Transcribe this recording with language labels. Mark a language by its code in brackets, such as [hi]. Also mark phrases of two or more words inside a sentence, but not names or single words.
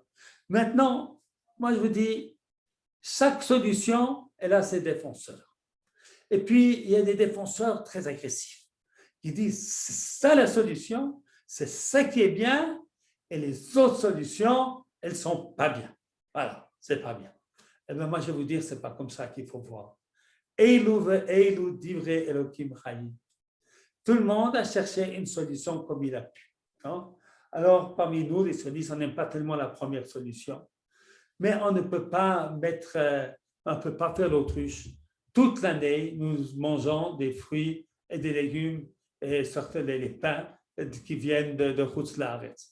[fr] Maintenant, moi je vous dis, chaque solution, elle a ses défenseurs. Et puis, il y a des défenseurs très agressifs qui disent, c'est ça la solution, c'est ça qui est bien, et les autres solutions, elles ne sont pas bien. Voilà, c'est pas bien. Et bien moi, je vais vous dire, ce n'est pas comme ça qu'il faut voir. [he] אלו ואלו דברי אלוקים חיים. [fr] Tout le monde a cherché une solution comme il a pu. Hein? Alors, parmi nous, les sionistes, on n'aime pas tellement la première solution. Mais on ne peut pas faire l'autruche. Toute l'année, nous mangeons des fruits et des légumes et surtout les pains qui viennent de [he] חוץ לארץ.